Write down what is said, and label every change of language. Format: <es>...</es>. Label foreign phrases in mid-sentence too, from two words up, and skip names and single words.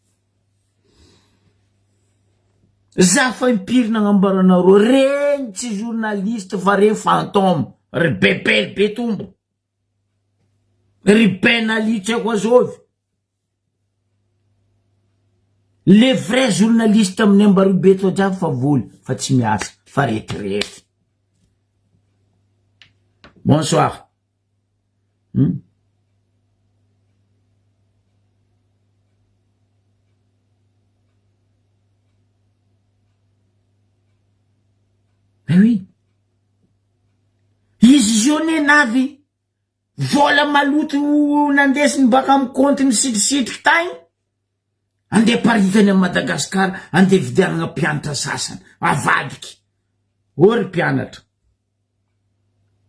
<mg>Za fa impirina gn'ambaranareo, regny tsy journaliste fa regny fantôme, ry bebel betombo. Ry penalite ako azovy.</mg> <fr>Le vrai journaliste</fr> <mg>amin'ny ambariobe to jiaby fa voly, fa tsy miasa, fa retraite.</mg> <fr>Bonsoir. Mais oui.</fr> <mg>Izy jone navy. Vola maloto nandesiny baka amin'ny compte ny sitrisitriky tagny. Ande paritany a Madagasikara, ande vidianana mpianatra sasany, avadiky. Ory mpianatra.</mg>